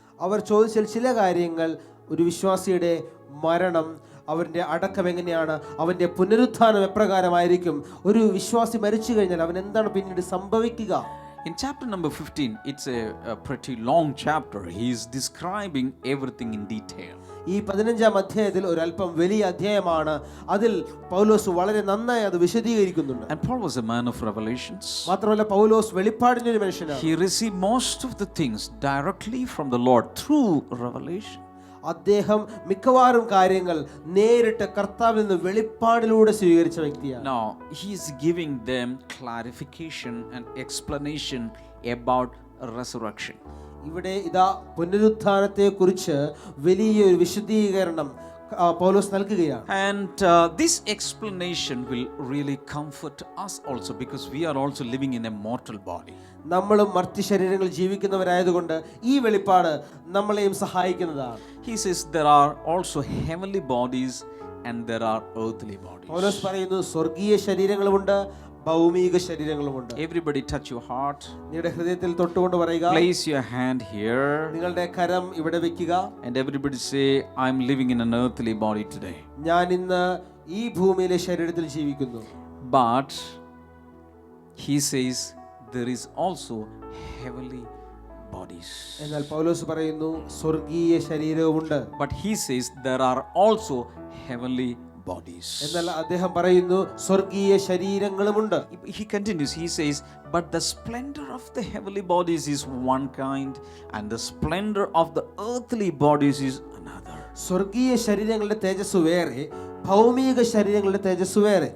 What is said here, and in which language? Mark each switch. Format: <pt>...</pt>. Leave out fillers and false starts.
<ml>അവർ ചോദിച്ച ചില കാര്യങ്ങൾ, ഒരു വിശ്വാസിയുടെ മരണം, അവൻ്റെ അടക്കം എങ്ങനെയാണ്, അവൻ്റെ പുനരുത്ഥാനം എപ്രകാരമായിരിക്കും, ഒരു വിശ്വാസി മരിച്ചു കഴിഞ്ഞാൽ അവൻ എന്താണ് പിന്നീട് സംഭവിക്കുക.</ml> <en>In chapter number 15, it's a pretty long chapter. He is describing everything in detail.</en> <ml>ഈ 15-ാം അധ്യായത്തിൽ ഒരല്പം വലിയ അധ്യായമാണ്. അതിൽ പൗലോസ് വളരെ നന്നായി അത് വിശദീകരിക്കുന്നുണ്ട്.</ml> <en>And Paul was a man of revelations.</en> <ml>മാത്രമല്ല പൗലോസ് വെളിപ്പാടിന്റെ ഒരു മനുഷ്യനാണ്.</ml> <en>He received most of the things directly from the Lord through revelation.</en> <ml>അദ്ദേഹം മിക്കവാറും കാര്യങ്ങൾ നേരിട്ട് കർത്താവിൽ നിന്ന് വെളിപ്പാടിലൂടെ സ്വീകരിച്ച വ്യക്തിയാണ്.</ml> <en>Now he is giving them clarification and explanation about resurrection.</en> <ml>ഇവിടെ ഇതാ പുനരുത്ഥാനത്തെ കുറിച്ച് വലിയൊരു വിശദീകരണം പൗലോസ് നൽകുകയാണ്.</ml> <en>And this explanation will really comfort us also, because we are also living in a mortal body.</en> <ml>നമ്മളും മർത്യ ശരീരങ്ങളിൽ ജീവിക്കുന്നവരായതുകൊണ്ട് ഈ വെളിപ്പാട് നമ്മളെയും സഹായിക്കുന്നതാണ്.</ml> <en>He says there are also heavenly bodies and there are earthly bodies.</en> <ml>പൗലോസ് പറയുന്നു സ്വർഗീയ ശരീരങ്ങളുമുണ്ട്, ഭൗമിക ശരീരങ്ങളുമുണ്ട്.</ml> <en>Everybody touch your heart.</en> <ml>നിങ്ങളുടെ ഹൃദയത്തിൽ തൊട്ടുകൊണ്ട് പറയുക,</ml> <en>Place your hand here.</en> <ml>നിങ്ങളുടെ കരം ഇവിടെ വെക്കുക.</ml> <en>And everybody say, I'm living in an earthly body today.</en> <ml>ഞാൻ ഇന്ന് ഈ ഭൂമിയിലെ ശരീരത്തിൽ ജീവിക്കുന്നു.</ml> <en>But he says there is also heavenly bodies.</en> <ml>എന്നാൽ പൗലോസ് പറയുന്നു സ്വർഗീയ ശരീരവുമുണ്ട്.</ml> <en>But he says there are also heavenly bodies.</en> <ml>എന്നാൽ അദ്ദേഹം പറയുന്നു സ്വർഗീയ ശരീരങ്ങളുമുണ്ട്.</ml> <en>He continues, he says, but the splendor of the heavenly bodies is one kind and the splendor of the earthly bodies is another.</en> <ml>സ്വർഗീയ ശരീരങ്ങളുടെ തേജസ് വേറെ, ഭൗമിക ശരീരങ്ങളുടെ തേജസ് വേറെ.</ml>